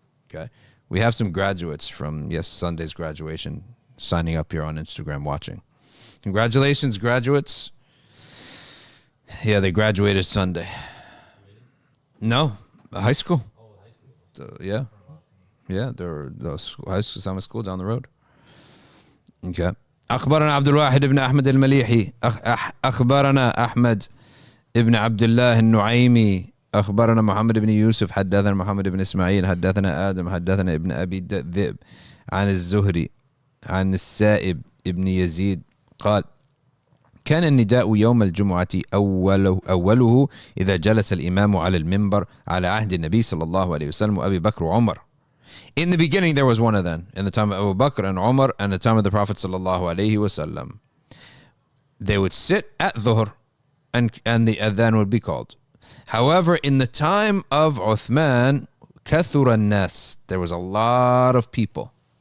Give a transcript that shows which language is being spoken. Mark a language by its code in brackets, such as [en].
[en] Okay, we have some graduates from Sunday's graduation signing up here on Instagram watching. Congratulations, graduates. Yeah, they graduated Sunday. No, high school. Yeah, they're high school, summer school down the road. Okay. [ar] أخبرنا عبد الواحد بن أحمد المليحي أخبرنا أحمد ابن عبد الله النعيمي أخبرنا محمد بن يوسف حدثنا محمد بن إسماعيل حدثنا آدم حدثنا ابن أبي ذئب عن الزهري عن السائب ابن يزيد قال كان النداء يوم الجمعة أوله إذا جلس الإمام على المنبر على عهد النبي صلى الله عليه وسلم وأبي بكر وعمر. [en] In the beginning, there was one adhan in the time of Abu Bakr and Umar and the time of the Prophet sallallahu alaihi wasallam. They would sit at dhuhr and the adhan would be called. However, in the time of Uthman, [ar] kathura nas, [en] there was a lot of people.